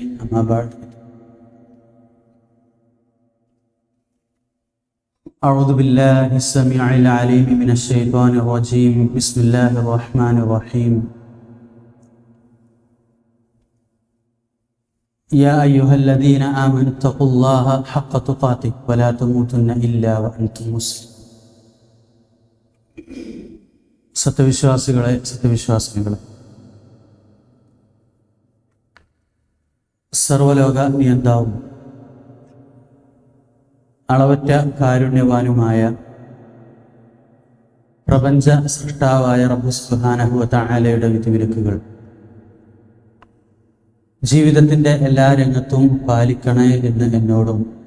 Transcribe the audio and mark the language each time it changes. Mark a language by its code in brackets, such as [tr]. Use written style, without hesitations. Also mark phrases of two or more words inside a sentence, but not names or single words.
[ar] أما بعد، أعوذ بالله السميع العليم من الشيطان الرجيم. بسم الله الرحمن الرحيم. يا أيها الذين آمنوا اتقوا الله حق تقاته ولا تموتن إلا وأنتم مسلمون. [ml] സത്യവിശ്വാസികളെ സർവലോക നിയന്താവും അളവറ്റ കാരുണ്യവാനുമായ പ്രപഞ്ച സൃഷ്ടാവായ [ar] رب سبحانه وتعالى [ml] വിധിവിലക്കുകൾ ജീവിതത്തിൻ്റെ എല്ലാ രംഗത്തും പാലിക്കണേ എന്ന് എന്നോടും